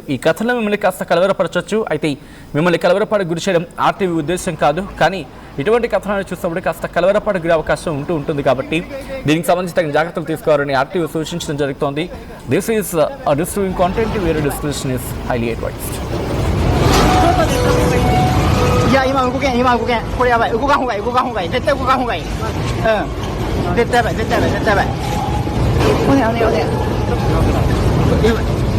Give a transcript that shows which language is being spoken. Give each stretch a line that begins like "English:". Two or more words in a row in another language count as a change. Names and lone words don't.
Telugu: ఈ కథలో మిమ్మల్ని కాస్త కలవరపరచవచ్చు. అయితే మిమ్మల్ని కలవరపడకు గురి చేయడం ఆర్టీవీ ఉద్దేశం కాదు. కానీ ఇటువంటి కథనాలు చూసినప్పుడు కాస్త కలవరపడే అవకాశం ఉంటుంది. కాబట్టి దీనికి సంబంధించి తగిన జాగ్రత్తలు తీసుకోవాలని ఆర్టీవీ సూచించడం జరుగుతోంది.
English: this is distributing content viewer description is highly advised.
Japanese: いや、今動けん。これやばい。動かんほうがいい。絶対動かんほうがいい。うん。絶対やばい。おね。